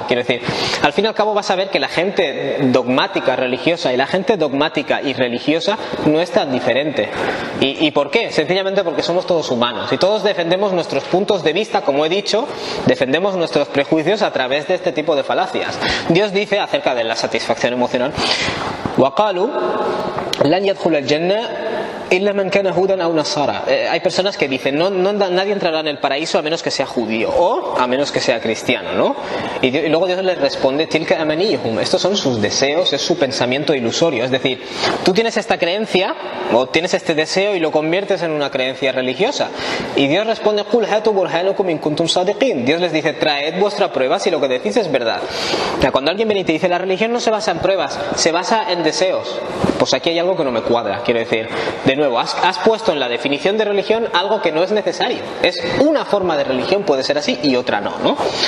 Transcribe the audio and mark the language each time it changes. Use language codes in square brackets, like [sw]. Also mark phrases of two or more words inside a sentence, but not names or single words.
[es] Quiero decir, al fin y al cabo vas a ver que la gente dogmática religiosa y la gente dogmática y religiosa no es tan diferente. ¿Y por qué? Sencillamente porque somos todos humanos y todos defendemos nuestros puntos de vista, como he dicho, defendemos nuestros prejuicios a través de este tipo de falacias. Dios dice acerca de la satisfacción emocional: [ar] وَقَالُوا لَنْ يَدْخُلَ الْجَنَّةَ إلا من كان هودا أو نصارى. [es] Hay personas que dicen nadie entrará en el paraíso a menos que sea judío o a menos que sea cristiano, ¿no? Y luego Dios les responde: [ar] تلك أمانيهم. [es] Estos son sus deseos, es su pensamiento ilusorio. Es decir, tú tienes esta creencia o tienes este deseo y lo conviertes en una creencia religiosa. Y Dios responde: [ar] قل هاتوا برهانكم إن كنتم صادقين. [es] Dios les dice: traed vuestra prueba si lo que decís es verdad. O sea, cuando alguien viene y te dice la religión no se basa en pruebas, se basa en deseos, pues aquí hay algo que no me cuadra. Quiero decir, de nuevo, has puesto en la definición de religión algo que no es necesario. Es una forma de religión, puede ser así, y otra no, ¿no?